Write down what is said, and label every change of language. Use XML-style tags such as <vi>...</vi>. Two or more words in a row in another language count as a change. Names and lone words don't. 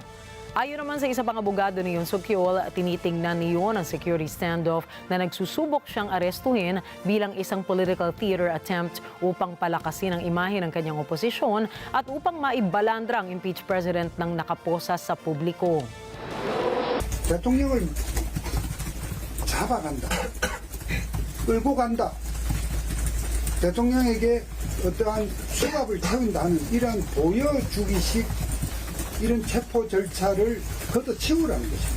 <tl>Ayon naman sa isa pang abogado ni Yoon Suk-yeol, tinitingnan ni Yoon ang</tl> <en>security standoff</en> <tl>na nagsusubok siyang arestuhin bilang isang</tl> <en>political theater attempt</en> <tl>upang palakasin ang imahe ng kanyang oposisyon at upang maibalandra ang</tl> <en>impeached president</en> <tl>ng nakaposa sa publiko.</tl> <ko>대통령을 잡아간다, 끌고 간다, 대통령에게 어떠한 수갑을 채운다는 이런 보여주기식 이런 체포 절차를 걷어치우라는 것입니다.</ko>